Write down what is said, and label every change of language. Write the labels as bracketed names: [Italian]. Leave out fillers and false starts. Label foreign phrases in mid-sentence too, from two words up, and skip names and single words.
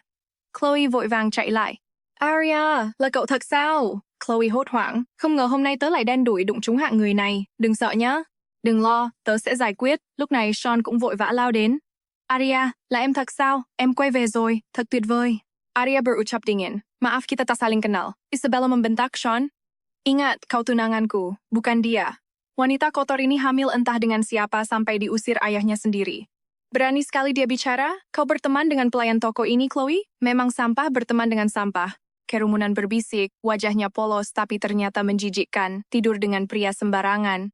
[Vietnamese] Chloe vội vàng chạy lại. Arya, là cậu thật sao? Chloe hốt hoảng, không ngờ hôm nay tớ lại đen đủi đụng trúng hạng người này. Đừng sợ nhá. Đừng lo, tớ sẽ giải quyết. Lúc này Sean cũng vội vã lao đến. Arya, là em thật sao? Em quay về rồi, thật tuyệt vời. [Indonesian] Arya berucap dingin. Maaf kita tak saling kenal. Isabella membentak Sean. Ingat, kau tunanganku, bukan dia. Wanita kotor ini hamil entah dengan siapa sampai diusir ayahnya sendiri. Berani sekali dia bicara, kau berteman dengan pelayan toko ini, Chloe? Memang sampah berteman dengan sampah. Kerumunan berbisik, wajahnya polos tapi ternyata menjijikkan, tidur dengan pria sembarangan.